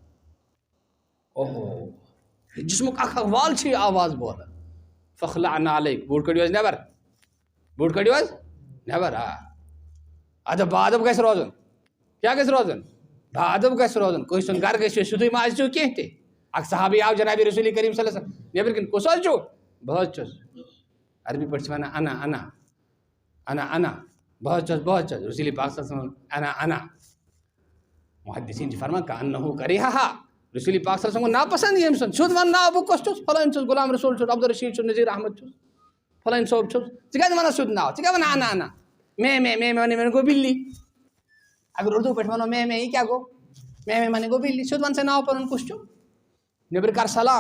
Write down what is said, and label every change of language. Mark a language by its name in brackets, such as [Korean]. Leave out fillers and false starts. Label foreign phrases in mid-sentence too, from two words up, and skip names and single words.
[Kashmiri] اوہو جِسمُک اَکھ وال چھِ یہِ آواز بوزان [Arabic] فخلعنا علیک [Kashmiri] بوٗٹھ کٔڑِو حظ نٮ۪بر بوٗٹھ کٔڑِو حظ نٮ۪بر اَدب بادب گژھِ روزُن کیٛاہ گژھِ روزُن بادب گژھِ روزُن کٲنٛسہِ ہُنٛد گرٕ گژھِ سیوٚدُے ما آسِو کینٛہہ تہِ اکھ صحابی آو جنابِ رسول کریم [Arabic] صلی اللہ علیہ وسلم [Kashmiri] نیٚبرۍ کِنۍ کُس حظ چھُو بہٕ حظ چھُس عربی پٲٹھۍ چھِ وَنان انا بہٕ حظ چھُس رسول پاک [Arabic] صلی اللہ علیہ وسلم [Kashmiri] انا محدثیٖن چھِ فرمان کأنہُ کریہا رسول پاک صلی اللہ علیہ وسلم گوٚو ناپسنٛد ییٚمۍ سُنٛد سیوٚد وَن ناو بہٕ کۄس چھُس فلٲنۍ چھُس غلام رسول چھُس عبدالرشیٖد چھُس نذیٖر احمد چھُس فلٲنۍ صٲب چھُس ژٕ کیٛازِ وَنان سیوٚد ناو ژٕ کیٛاہ وَنان انا مے وَنے گوٚو بِلی اگر اردوٗ پٲٹھۍ وَنو مے یہِ کیٛاہ گوٚو مے وَنے گوٚو بِلی سیوٚد وَن سا ناو پَنُن کُس چھُ نیٚبرٕ کر سلام